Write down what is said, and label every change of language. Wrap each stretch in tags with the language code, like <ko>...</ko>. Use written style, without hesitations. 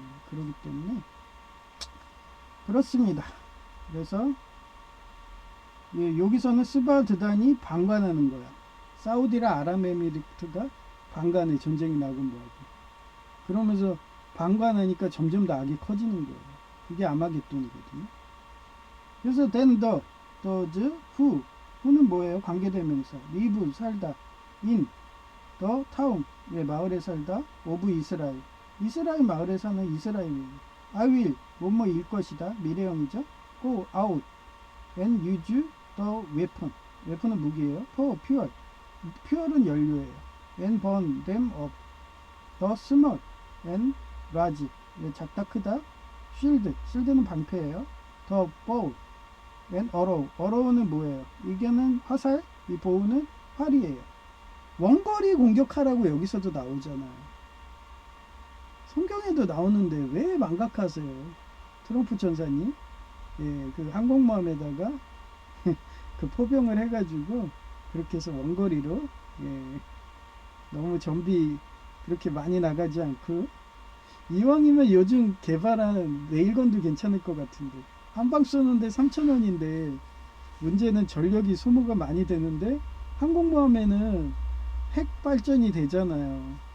<ko>그렇기 때문에 그렇습니다. 그래서 여기서는 스바드단이 방관하는 거야. 사우디랑 아랍에미리트가 방관해. 전쟁이 나고 뭐하고. 그러면서 방관하니까 점점 더 악이 커지는 거예요. 그게 아마겟돈이거든요. 그래서</ko> <en>then those who</en> <ko>는 뭐예요? 관계대명사. live 살다.</ko> <en>in the town</en> <ko>마을에 살다.</ko> <en>of 이스라엘.</en> <ko>이스라엘 마을에 사는 이스라엘이에요.</ko> <en>I will</en> <ko>뭐뭐일 것이다. 미래형이죠.</ko> <en>Go out and use the weapon.</en> <ko>weapon은 무기예요.</ko> <en>For fuel. fuel은 연료예요. And burn them up. The small and large.</en> <ko>작다 크다. 실드는 방패예요. 더</ko> <en>bow and arrow</en> <ko>는 뭐예요? 이게는 화살, 이 bow는 활이에요. 원거리 공격하라고 여기서도 나오잖아요. 성경에도 나오는데 왜 망각하세요? 트럼프 전사님, 그 항공모함에다가 그 포병을 해가지고 그렇게 해서 원거리로, 너무 전비 그렇게 많이 나가지 않고, 이왕이면 요즘 개발한 레일건도 괜찮을 것 같은데, 한 방 쏘는데 3,000원인데 문제는 전력이 소모가 많이 되는데 항공모함에는 핵 발전이 되잖아요.</ko>